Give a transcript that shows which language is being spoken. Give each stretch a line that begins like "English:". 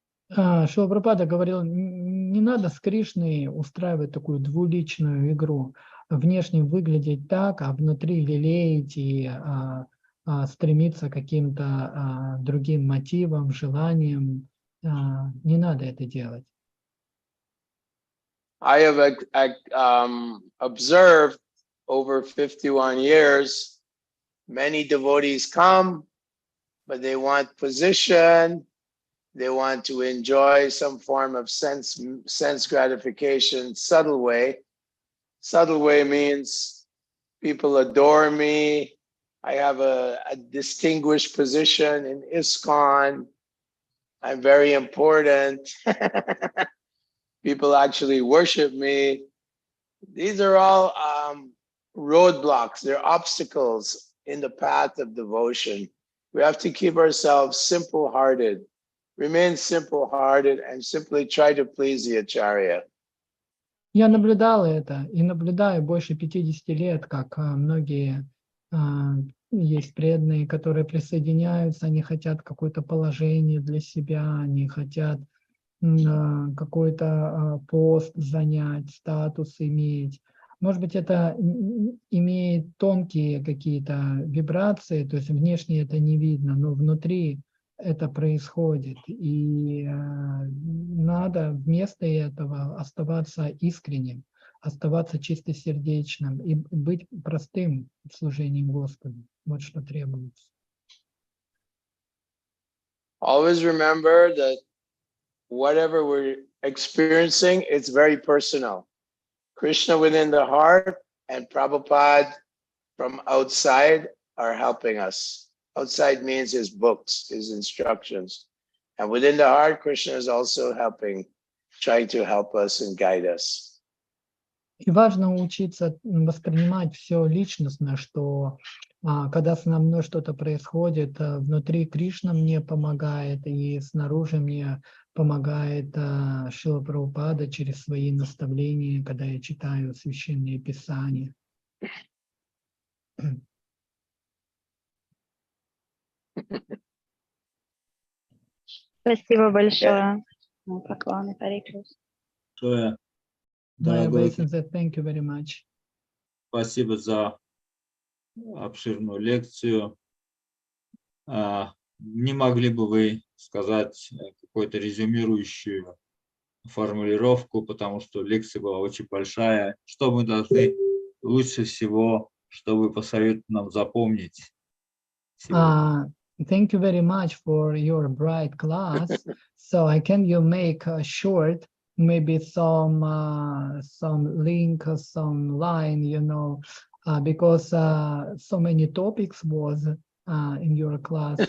Russian: Шрила Прабхупада говорил, не надо с Кришной устраивать такую двуличную игру. Внешне выглядеть так, а внутри лелеять и стремиться к каким-то другим мотивам, желаниям. Не надо это делать.
English: I have observed over 51 years, many devotees come, but they want position, they want to enjoy some form of sense gratification, subtle way. Subtle way means people adore me, I have a distinguished position in ISKCON, I'm very important. People actually worship me. These are all roadblocks. They're obstacles in the path of devotion. We have to keep ourselves simple-hearted, remain simple-hearted, and simply try to please the Acharya.
Russian: Я наблюдал это и наблюдаю больше 50 лет, как многие есть преданные, которые присоединяются, они хотят какое-то положение для себя, они хотят какой-то пост занять, статус иметь. Может быть, это имеет тонкие какие-то вибрации, то есть внешне это не видно, но внутри это происходит. И надо вместо этого оставаться искренним, оставаться чистосердечным и быть простым в служении Господу. Вот что требуется.
English: Always remember that whatever we're experiencing, it's very personal. Krishna within the heart and Prabhupada from outside are helping us. Outside means his books, his instructions. And within the heart, Krishna is also helping, trying to help us and guide us.
Russian: И важно учиться воспринимать все личностно, что когда со мной что-то происходит, внутри Кришна мне помогает, и снаружи мне помогает Шрила Прабхупада через свои наставления, когда я читаю священные писания. Спасибо большое. Поклоны, Харе Кришна.
English: My
Russian: Дорогой,
English: obeisance, thank you very much.
Russian: спасибо за обширную лекцию. Не могли бы вы сказать какую-то резюмирующую формулировку, потому что лекция была очень большая. Что мы должны лучше всего, что вы посоветуете нам запомнить сегодня?
English: Thank you very much for your bright class. So can you make a short, maybe some link, some line, you know, because so many topics was in your class.